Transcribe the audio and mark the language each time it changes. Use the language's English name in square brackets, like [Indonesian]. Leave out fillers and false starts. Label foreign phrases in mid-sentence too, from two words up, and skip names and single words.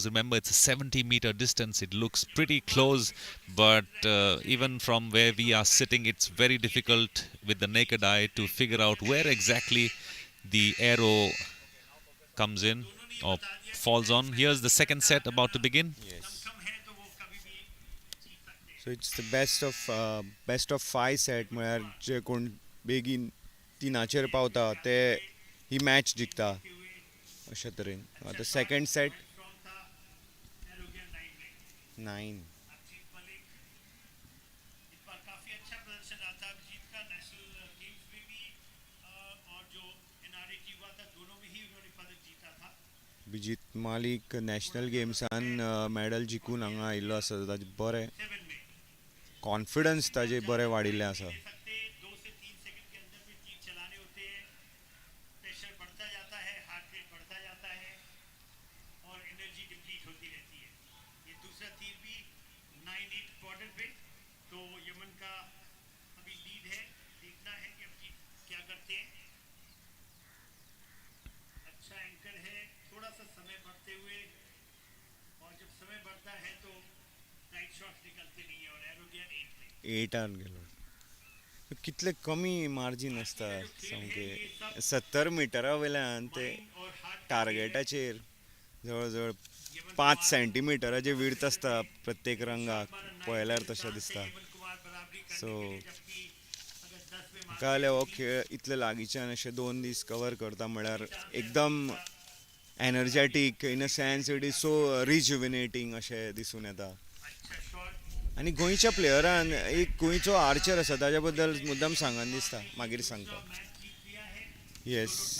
[English] Remember, it's a 70-meter distance. It looks pretty close, but even from where we are sitting, it's very difficult with the naked eye to figure out where exactly the arrow comes in or falls on. Here's the second set about to begin. Yes. So it's the best of 5 set [Konkani] म्हळ्यार जे कोण बेगीन 3 पावता ते ही मॅच जिखता अशे तरेन. आतां [English] second set [Konkani] 9. [Hindi] नेशनल गेम्स में भी और जो एनआरएटी हुआ था दोनों में ही उन्होंने पदक जीता था [Konkani] अभिजीत मालिक नॅशनल गेम्सान मेडल जिखून हांगा आयिल्लो आसा ताजे बरें [Hindi] 7 में [Konkani] कॉन्फिडन्स ताजे बरें वाडिल्लें आसा. [Hindi] दे सकते 2 से 3 सेकंड के अंदर में तीर चलाने होते हैं प्रेशर बढ़ता जाता है [English] heart rate [Hindi] बढ़ता जाता है और [English] energy deplete [Hindi] होती रहती है ये दूसरा तीर भी 9-8 बॉर्डर पे तो यमन का अभी लीड है देखना है कि अभी क्या करते हैं अच्छा एंकर है थोड़ा सा समय बढ़ते हुए और जब समय बढ़ता है तो [English] right shots [Hindi] निकलते नहीं है और एरो गया 8 में [Konkani] 8 गेलो कितले कमी मार्जीन आसता सामके 70 मिटरा वयल्यान ते टार्गेटाचेर जवळ जवळ 5 सेंटीमिटराचे विड्थ आसता प्रत्येक रंगाक पळयल्यार तशें दिसता सो म्हाका जाल्यार हो खेळ इतले लागींच्यान अशे 2 दीस कवर करता म्हळ्यार एकदम एनर्जेटीक [English] in a sense it is so rejuvenating [Konkani] अशें दिसून येता आनी गोंयच्या प्लेयरान एक गोंयचो आर्चर आसा ताज्या बद्दल मुद्दम सांगन दिसता मागीर सांगता येस